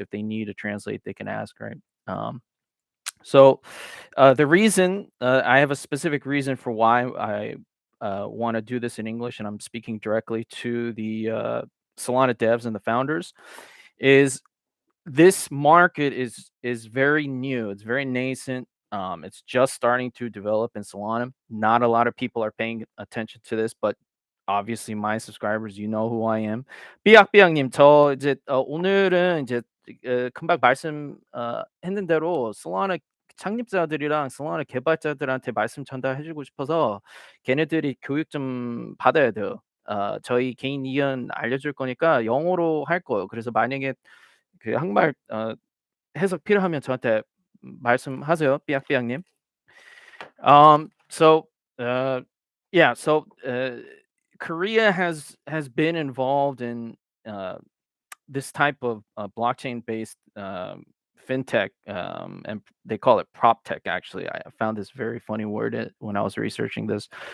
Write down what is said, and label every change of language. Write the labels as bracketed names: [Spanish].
[English] If they need to translate, they can ask, right? So the reason I have a specific reason for why I want to do this in English, and I'm speaking directly to the Solana devs and the founders, is this market is very new. It's very nascent. It's just starting to develop in Solana. Not a lot of people are paying attention to this, but obviously my subscribers, you know who I am. [Korean] 삐약삐약님, 저 이제 오늘은 이제 금방 말씀 했는 대로 솔라나 창립자들이랑 솔라나 개발자들한테 말씀 전달해주고 싶어서 걔네들이 교육 좀 받아야 돼요. 저희 개인 의견 알려줄 거니까 영어로 할 거예요. 그래서 만약에 그 한국말 해석 필요하면 저한테 말씀하세요, 삐약삐약님. [English] So yeah, so Korea has been involved in this type of blockchain based fintech, and they call it prop tech. Actually, I found this very funny word when I was researching this.